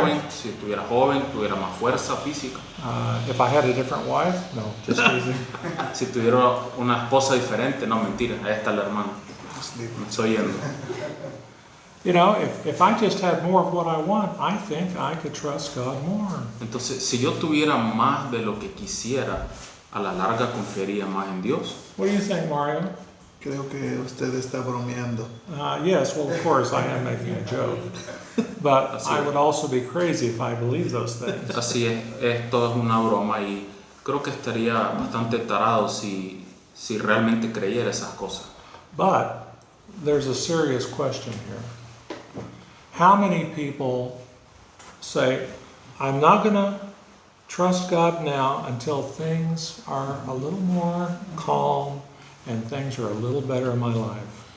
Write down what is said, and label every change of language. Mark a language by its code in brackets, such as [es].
[es] joven, si estuviera joven, tuviera más fuerza física, [en] if I had a different wife, no, just teasing. [es] si tuviera una esposa diferente, no, mentira, ahí está la hermana, me estoy yendo. [en] You know, if I just had more of what I want, I think I could trust God more. [es] Entonces, si yo tuviera más de lo que quisiera, a la larga confiaría más en Dios. [en] What do you think, Mario? [es] Creo que usted está bromeando. [en] Yes, well, of course, I am making a joke. But I would also be crazy if I believed those things. [es] Así es, esto es una broma y creo que estaría bastante tarado si realmente creyera esas cosas. [en] But there's a serious question here. How many people say, I'm not going to trust God now until things are a little more calm and things are a little better in my life?